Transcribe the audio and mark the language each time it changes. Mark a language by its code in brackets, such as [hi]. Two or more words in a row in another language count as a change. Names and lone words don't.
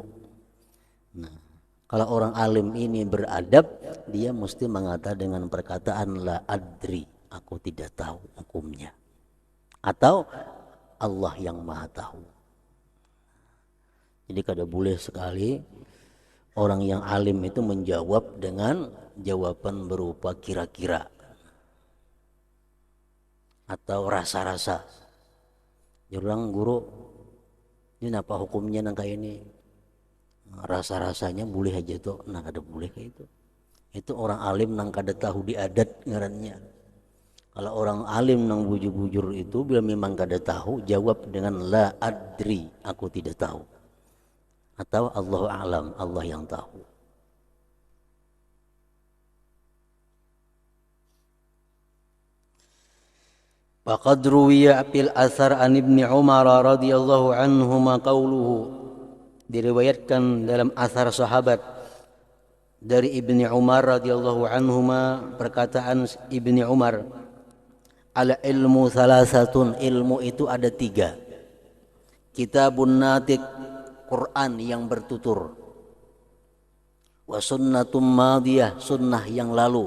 [id] Nah, kalau orang alim ini beradab, dia mesti mengatakan dengan perkataan [ar] لا أدري, [id] aku tidak tahu hukumnya, atau Allah yang maha tahu. Jadi kada boleh sekali orang yang alim itu menjawab dengan jawaban berupa kira-kira atau rasa-rasa. [bjn] Jurang guru, ini apa hukumnya nang kayak ini? Rasa-rasanya boleh aja tuh, nang kada boleh kayak itu. Itu orang alim nang kada tahu di adat ngarannya. Kalau orang alim nang bujur-bujur itu bila memang kada tahu, jawab dengan la adri, [id] aku tidak tahu. Atau [ar] الله أعلم, [id] Allah yang tahu. [ar] فقد روي في الأثر عن ابن عمر رضي الله عنهما قوله, [id] diriwayatkan dalam athar sahabat dari Ibni Umar [ar] رضي الله عنهما, [id] perkataan Ibni Umar, [ar] العلم ثلاثة, [id] ilmu itu ada 3. [ar] كتاب ناطق, [id] Quran yang bertutur, [ar] وسنة ماضية, [id] sunnah yang lalu.